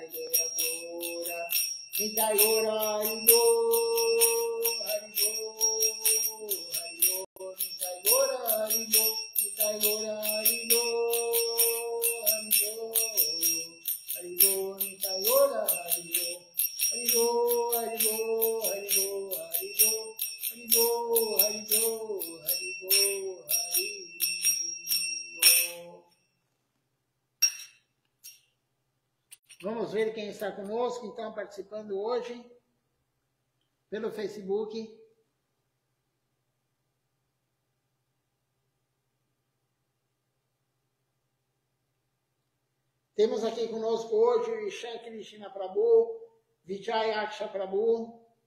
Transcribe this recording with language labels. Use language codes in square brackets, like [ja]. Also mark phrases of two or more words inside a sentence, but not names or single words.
[pt] Deyagora, Nitayora, Haribo, Haribo, Haribo, Nitayora, Haribo, Nitayora, Haribo, Haribo, Haribo, Nitayora, Haribo, Haribo, Haribo, Haribo, Haribo, Haribo, Haribo, Haribo, Haribo. Vamos ver quem está conosco, então, participando hoje, pelo Facebook. Temos aqui conosco hoje o Ishan Krishna Prabhu, Vijay Aksha Prabhu.